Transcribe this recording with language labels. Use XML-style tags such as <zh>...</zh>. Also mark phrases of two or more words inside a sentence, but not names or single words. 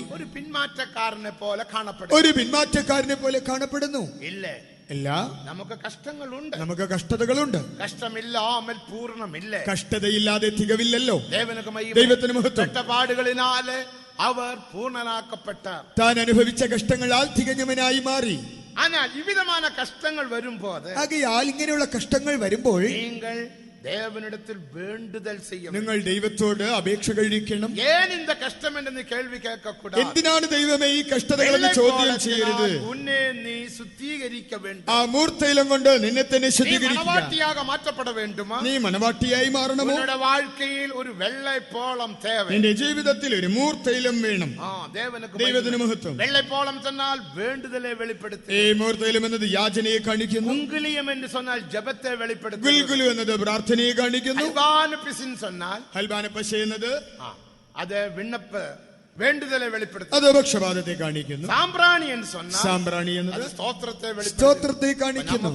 <ml>ഒരു പിന്മാറ്റക്കാരനെ പോലെ കാണപ്പെടുന്നു. ഇല്ല, നമുക്ക് കഷ്ടങ്ങളുണ്ട്, നമുക്ക് കഷ്ടതകളുണ്ട്. കഷ്ടമില്ലാമൽ പൂർണ്ണമില്ല, കഷ്ടതയില്ലാതെ തികവില്ലല്ലോ. ദൈവത്തിന് മഹത്വം. പാടുകളിനാല് അവർ പൂർണ്ണനാക്കപ്പെട്ടാർ. താൻ അനുഭവിച്ച കഷ്ടങ്ങളാൽ തികഞ്ഞവനായി മാറി.</ml> <ta>ஆனால் இவ்விதமான கஷ்டங்கள் வரும்போது,</ta> <ml>ആകയാൽ ഇങ്ങനെയുള്ള കഷ്ടങ്ങൾ വരുമ്പോൾ</ml> <ta>நீங்கள் தேவனிடத்தில் வேண்டுதல் செய்ய,</ta> <ml>നിങ്ങൾ ദൈവത്തോട് അപേക്ഷ കഴിക്കണം.</ml> <ta>ஏன் இந்த கஷ்டம் என்று நீ கேள்வி கேட்க கூடாது.</ta> <ml>എന്തിനാണ് ദൈവമേ ഈ കഷ്ടതകളെ ചോദ്യം ചെയ്യരുത്.</ml> <ta>உன்னை நீ சுத்திகரிக்க வேண்டும்.</ta> <ml>ആ മൂർത്തൈലം കൊണ്ട് നിന്നെ തന്നെ ശുദ്ധീകരിക്കുക.</ml> <ta>மனவாட்டியாக மாற்றப்பட வேண்டுமா?</ta> <ml>നീ മനവാട്ടിയായി മാറണമോ?</ml> <ta>உன்னுடைய வாழ்க்கையில் ஒரு வெள்ளை போளம் தேவை.</ta> <ml>നിന്റെ ജീവിതത്തിൽ ഒരു മൂർത്തൈലം വേണം. ദൈവത്തിന് മഹത്വം.</ml> <ta>வெள்ளை போளம் சொன்னால் வேண்டுதலை வெளிப்படுத்து.</ta> <ml>ഈ മൂർത്തൈലം എന്നത് യാചനയെ കാണിക്കുന്നു. കുങ്കുലിയം എന്ന് சொன்னால் ജപത്തെ വെളിപ്പെടുത്തുന്നു. ഗുൽഗുലു എന്നത് പ്രാർത്ഥനയെ കാണിക്കുന്നു. ഹൽബാന പശ എന്നത് അത് വിണ്ണപ്പ വേണ്ടുതലെ വെളിപ്പെടുത്തുന്നു. അത് പക്ഷപാതത്തെ കാണിക്കുന്നു. സാമ്പ്രാണി എന്നത് സ്തോത്രത്തെ കാണിക്കുന്നു.</ml>